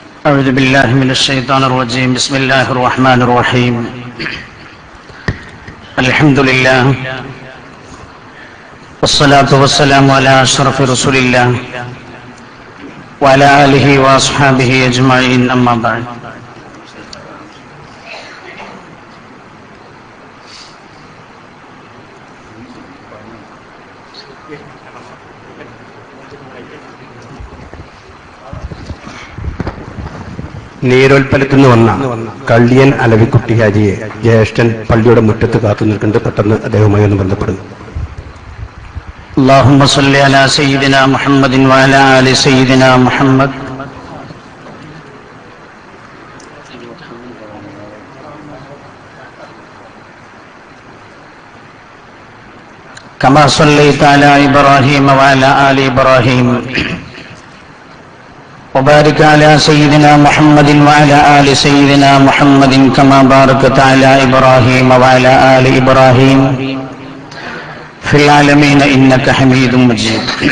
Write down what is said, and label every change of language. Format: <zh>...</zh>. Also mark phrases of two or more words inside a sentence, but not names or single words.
<ar>أعوذ بالله من الشيطان الرجيم. بسم الله الرحمن الرحيم. الحمد لله والصلاة والسلام على أشرف رسول الله وعلى آله وأصحابه أجمعين. أما بعد.</ar> <ml>നീരോൽപ്പലത്തിൽ നിന്ന് വന്ന കള്ളിയൻ അലവിക്കുട്ടി ഹാജിയെ ജ്യേഷ്ഠൻ പള്ളിയുടെ മുറ്റത്ത് കാത്തു നിൽക്കുന്നത്. പെട്ടെന്ന് അദ്ദേഹവുമായി ഒന്ന് ബന്ധപ്പെടുന്നു.</ml> <ar>اللهم صل على سيدنا محمد وعلى آل سيدنا محمد كما صليت على إبراهيم وعلى آل إبراهيم وبارك على سيدنا محمد وعلى آل سيدنا محمد كما باركت على إبراهيم وعلى آل إبراهيم في العالمين إنك حميد مجيد.</ar>